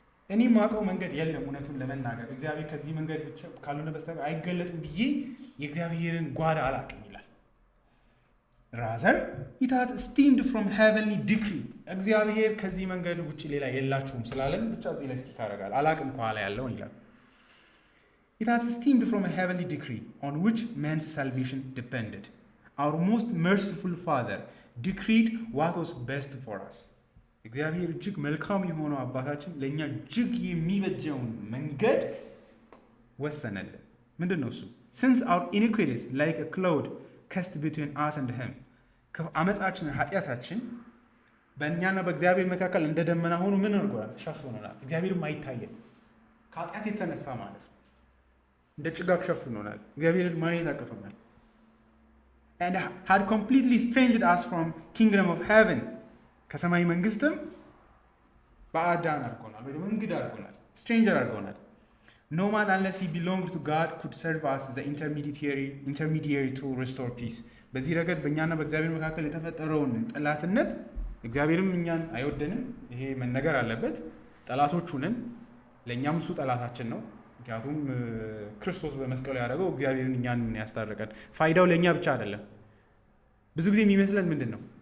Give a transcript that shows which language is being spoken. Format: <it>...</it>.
<am>እኔ ማውቀው መንገድ የለም እውነቱን ለመናገር እግዚአብሔር ከዚህ መንገድ ብቻ ካልሆነ በስተቀር አይገለጥም ብዬ የእግዚአብሔርን ጓዳ አላውቅም ይላል።</am> <en>rather it has stemmed from heavenly decree</en> <am>እግዚአብሔር ከዚህ መንገድ ውጪ ሌላ የላችሁም ስላለን ብቻ እዚህ ላይ ስቲክ አደርጋለሁ አላውቅም ከኋላ ያለውን ይላል።</am> <en>It has stemmed from a heavenly decree on which man's salvation depended. Our most merciful Father decreed what was best for us.</en> <am>እግዚአብሔር እጅግ መልካም የሆነው አባታችን ለእኛ እጅግ የሚበጀውን መንገድ ወሰነልን። ምንድን ነው እሱ?</am> <en>Since our iniquities like a cloud cast between us and him.</en> <am>አመፃችን ኃጢአታችን በእኛና በእግዚአብሔር መካከል እንደ ደመና ሆኖ ምን አድርጎናል? ሸፍኖናል። እግዚአብሔርም አይታየን ከኃጢአት የተነሳ ማለት ነው። እንደ ጭጋግ ሸፍኖናል። እግዚአብሔርን ማየት አቅቶናል።</am> <en>And had completely estranged us from kingdom of heaven.</en> <am>ከሰማይ መንግስትም ባዕዳን አድርጎናል፣ ወይ ደግሞ እንግዳ አድርጎናል፣ ስትሬንጀር አድርጎናል።</am> <en>No man unless he belonged to God could serve us as the intermediary to restore peace.</en> <am>በዚህ ረገድ በእኛና በእግዚአብሔር መካከል የተፈጠረውን ጠላትነት እግዚአብሔርም እኛን አይወደንም፣ ይሄ መነገር አለበት። ጠላቶቹንን ለእኛም እሱ ጠላታችን ነው። ምክንያቱም ክርስቶስ በመስቀሉ ያደረገው እግዚአብሔርን እኛን ያስታረቀን። ፋይዳው ለእኛ ብቻ አይደለም። ብዙ ጊዜ የሚመስለን ምንድን ነው?</am>